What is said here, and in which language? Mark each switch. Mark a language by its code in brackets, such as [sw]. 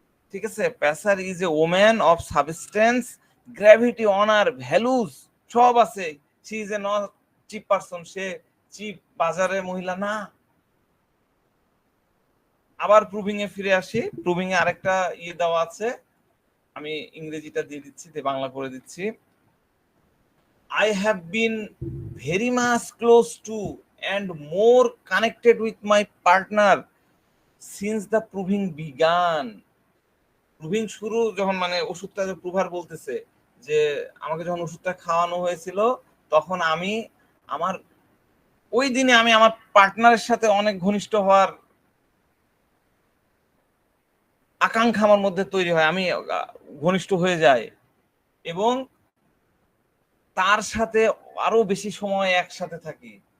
[bn] ঠিক আছে, [en] প্যাসার is a woman of substance, gravity, honour, values সব আছে, she is a not cheap person, [bn] say chip বাজারের মহিলা না। আবার প্রুভিং এ ফিরে আসি, প্রুভিং এ আরেকটা ইয়ে দেওয়া আছে, আমি ইংরেজিটা দিয়ে দিচ্ছি, বাংলা করে দিচ্ছি। [en] I have been very much close to and more connected with my partner since the proving began. [bn] Proving শুরু যখন মানে ওষুধটা প্রুভার বলতেছে যে আমাকে যখন ওষুধটা খাওয়ানো হয়েছিল তখন আমি আমার ওই দিনে আমি আমার পার্টনারের সাথে অনেক ঘনিষ্ঠ হওয়ার আকাঙ্ক্ষা আমার মধ্যে তৈরি হয়, আমি ঘনিষ্ঠ হয়ে যাই এবং তার সাথে আরো বেশি সময় একসাথে থাকি।